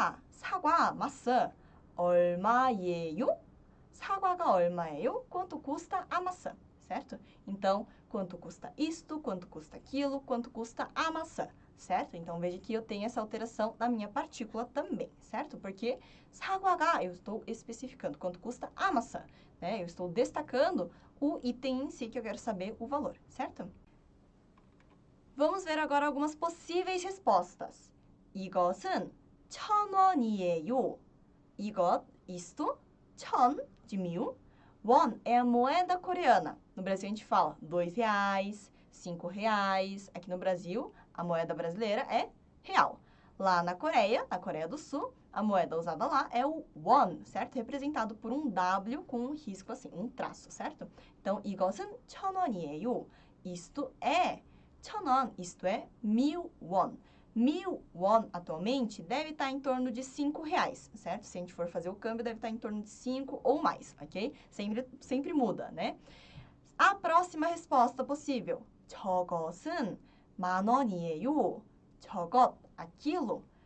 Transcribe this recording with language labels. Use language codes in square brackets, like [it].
[ko] 사과, [pt] maçã, [ko] 얼마예요? 사과가 얼마예요? [pt] Quanto custa a maçã, certo? Então, quanto custa isto, quanto custa aquilo, quanto custa a maçã, certo? Então, veja que eu tenho essa alteração na minha partícula também, certo? Porque 사과가, eu estou especificando quanto custa a maçã, né? Eu estou destacando o item em si que eu quero saber o valor, certo? Vamos ver agora algumas possíveis respostas. [ko] 이것은 1,000원이에요. 이것, [pt] isto, [ko] 1,000 de 1.000. [pt] Won é a moeda coreana. No Brasil a gente fala R$2, R$5. Aqui no Brasil, a moeda brasileira é real. Lá na Coreia do Sul, a moeda usada lá é o won, certo? Representado por um W com um risco assim, um traço, certo? Então, [ko] 이것은 1,000원이에요. [pt] Isto é 1,000원, isto é 1.000 won. 1.000 won atualmente deve estar em torno de R$5, certo? Se a gente for fazer o câmbio, deve estar em torno de 5 ou mais, ok? Sempre muda, né? A próxima resposta possível. [ko] 저것은 10,000원이에요. 저것, [pt] aquilo.